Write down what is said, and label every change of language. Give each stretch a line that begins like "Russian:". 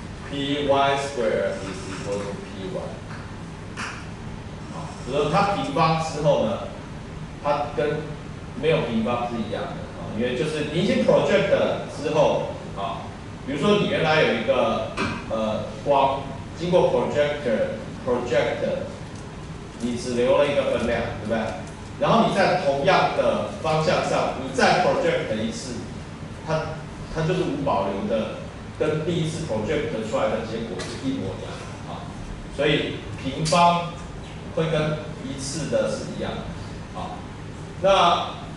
English: Py squared is equal to py.
Chinese: 所以说它平方之后呢，它跟没有平方是一样的因为就是你已经 project 之后比如说你原来有一个光经过 project， 你只留了一个分量，对不对？然后你在同样的方向上，你再 project 一次，它就是无保留的，跟第一次 project 出来的结果是一模一样的所以平方会跟一次的是一样的